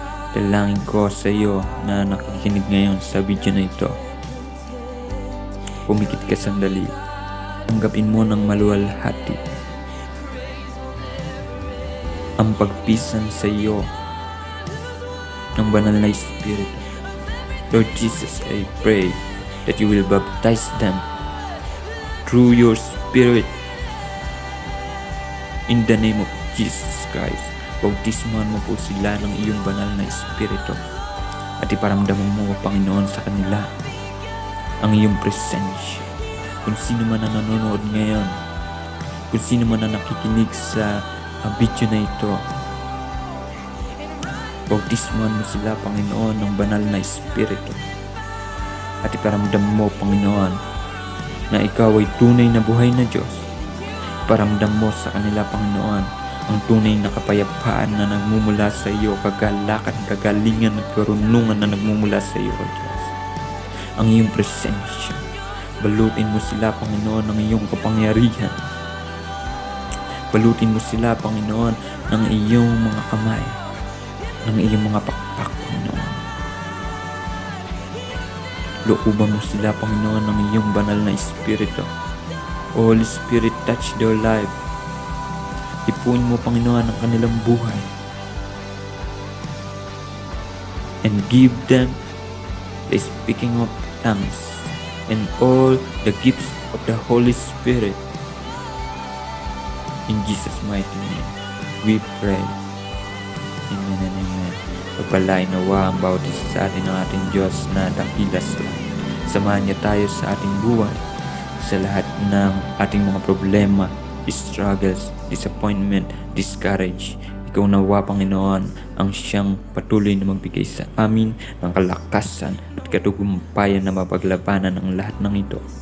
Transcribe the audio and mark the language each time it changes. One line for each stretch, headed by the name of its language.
Filipino: Dalangin ko sa iyo na nakikinig ngayon sa video na ito. Pumikit ka sandali. Tanggapin mo ng maluwalhati ang pagpisan sa iyo ng banal na Espiritu.
English: Lord Jesus, I pray that you will baptize them through your Spirit in the name of Jesus Christ.
Filipino: Bautismuhan mo po sila ng iyong banal na Espiritu at iparamdaman mo, Panginoon, sa kanila ang iyong presensya. Kung sino man na nanonood ngayon, kung sino man na nakikinig sa video na ito, bautismuhan mo sila, Panginoon, ng banal na Espiritu at iparamdam mo, Panginoon, na ikaw ay tunay na buhay na Diyos. Iparamdam mo sa kanila, Panginoon, ang tunay na kapayapaan na nagmumula sa iyo, kagalakan, kagalingan at karunungan na nagmumula sa iyo, Diyos. Ang iyong presensya, balutin mo sila, Panginoon, ng iyong kapangyarihan. Balutin mo sila, Panginoon, ng iyong mga kamay, ng iyong mga pakpak, Panginoon. Looban mo sila, Panginoon, ng iyong banal na Espiritu.
English: Holy Spirit, touch their life.
Filipino: Ipuin mo, Panginoon, ang kanilang buhay.
English: And give them the speaking of tongues and all the gifts of the Holy Spirit. In Jesus' mighty name, we pray. Amen and amen.
Filipino: Pagpalain nawa ang bautis sa atin ng ating Diyos na dakilas lang. Samahan niya tayo sa ating buhay, sa lahat ng ating mga problema,
English: struggles, disappointment, discourage.
Filipino: Ikaw nawa, Panginoon, ang siyang patuloy na magbigay sa amin ng kalakasan at katagumpayan na mapaglabanan ang lahat ng ito.